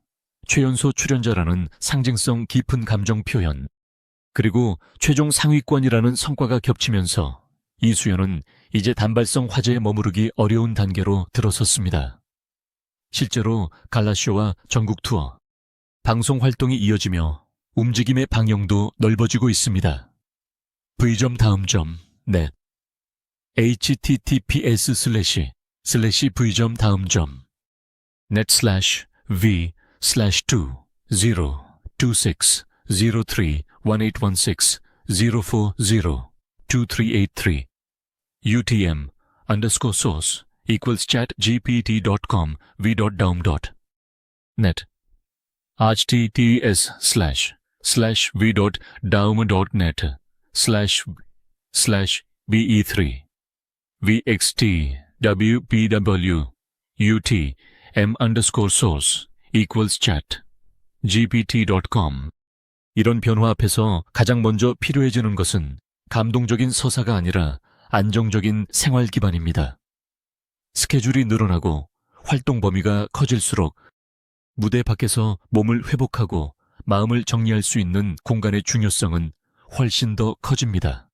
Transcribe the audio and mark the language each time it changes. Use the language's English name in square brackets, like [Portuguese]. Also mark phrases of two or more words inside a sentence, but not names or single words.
[Korean] 최연소 출연자라는 상징성 깊은 감정 표현, 그리고 최종 상위권이라는 성과가 겹치면서 이수연은 이제 단발성 화제에 머무르기 어려운 단계로 들어섰습니다. 실제로 갈라쇼와 전국 투어, 방송 활동이 이어지며 움직임의 방향도 넓어지고 있습니다. [English] v.다음점.net https://v/2 utm_source equals chatgpt.com v.daum.net https://v.daum.net/be3 vxtwpw.utm_source equals chat.gpt.com. [Korean] 이런 변화 앞에서 가장 먼저 필요해지는 것은 감동적인 서사가 아니라 안정적인 생활 기반입니다. 스케줄이 늘어나고 활동 범위가 커질수록 무대 밖에서 몸을 회복하고 마음을 정리할 수 있는 공간의 중요성은 훨씬 더 커집니다.